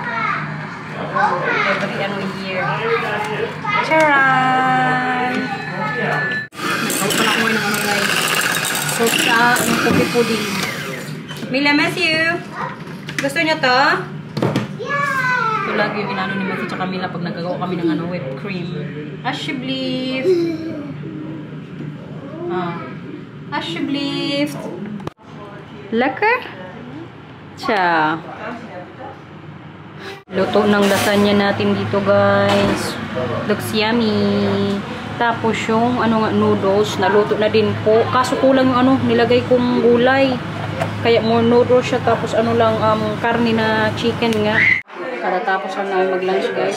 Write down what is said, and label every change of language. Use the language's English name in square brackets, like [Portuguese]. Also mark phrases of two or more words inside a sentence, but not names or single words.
[Filipino] Every ano year. Charan! Nagkaupan ako ng ano guys. So, yung cookie pudding. Mila, Matthew! Gusto niyo to? Ito lagi yung inano ni Matthew tsaka Mila pag nagagawa kami ng ano, [English] whipped cream. [Dutch] Asheblief! Asheblief! Lekker? Tja. [Filipino] Luto ng lasagna natin dito guys. [English] Looks yummy. [Filipino] Tapos yung ano nga, noodles, naluto na din po. Kaso kulang yung ano, nilagay kong gulay. Kaya [English] more noodles [Filipino] siya. Tapos ano lang, karne na chicken nga. Katatapos lang namin mag-lunch guys.